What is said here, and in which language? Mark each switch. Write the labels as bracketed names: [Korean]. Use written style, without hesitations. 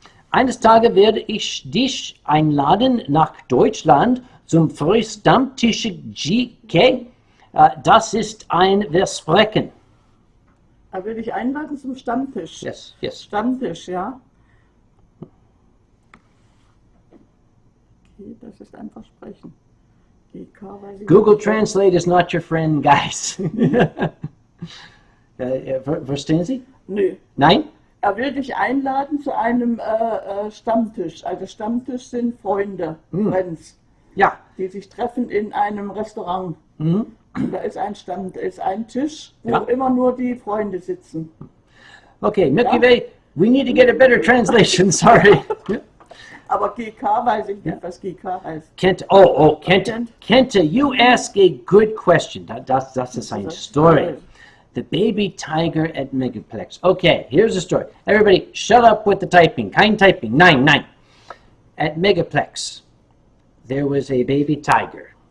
[German] Eines Tages werde ich dich einladen nach Deutschland zum Frühstammtisch GK. Das ist ein Versprechen. Er will dich einladen zum Stammtisch. [English] Yes, yes. [German] Stammtisch, ja. Okay, das ist ein Versprechen. weiß ich [English] Google [German] nicht. [English] Translate is not your friend, guys. [German] Verstehen Sie? Nö. Nein? Er will dich einladen zu einem Stammtisch. Also Stammtisch sind Freunde, [English] Friends, [German] Ja. die sich treffen in einem Restaurant. Und da ist ein Tisch, wo Ja. immer nur die Freunde sitzen. [English] Okay, Milky Way, we need to get a better translation, sorry. [German] Aber GK weiß ich nicht, was GK heißt. [English] Kenta, Kenta, you ask a good question. That's a science story. The baby tiger at Megaplex. Okay, here's the story. Everybody, shut up with the typing. Kind typing. 9. At Megaplex, there was a baby tiger.